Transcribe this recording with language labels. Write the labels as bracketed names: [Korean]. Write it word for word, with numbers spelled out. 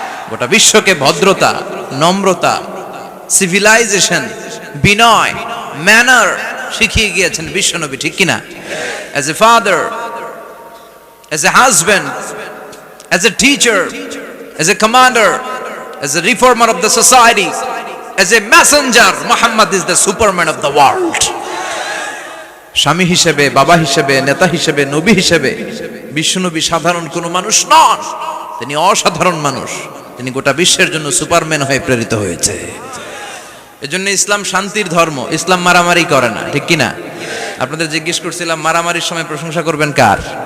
[Bangla] গোটা বিশ্বকে ভদ্রতা, নম্রতা, সিভিলাইজেশন, বিনয়, ম্যানার শিখিয়ে গিয়েছেন বিশ্বনবী। ঠিক কিনা? [English] As a father, as a husband, as a teacher, as a commander, as a reformer of the society, as a messenger, Muhammad is the superman of the world. [Bangla] স্বামী হিসেবে, বাবা হিসেবে, নেতা হিসেবে, নবী হিসেবে বিশ্বনবী সাধারণ কোনো মানুষ নন, তিনি অসাধারণ মানুষ। তিনি গোটা বিশ্বের জন্য সুপারম্যান হয়ে প্রেরিত হয়েছে। এজন্য ইসলাম শান্তির ধর্ম। ইসলাম মারামারি করে না, ঠিক কিনা? আপনাদের জিজ্ঞেস করছিলাম মারামারির সময় প্রশংসা করবেন কার?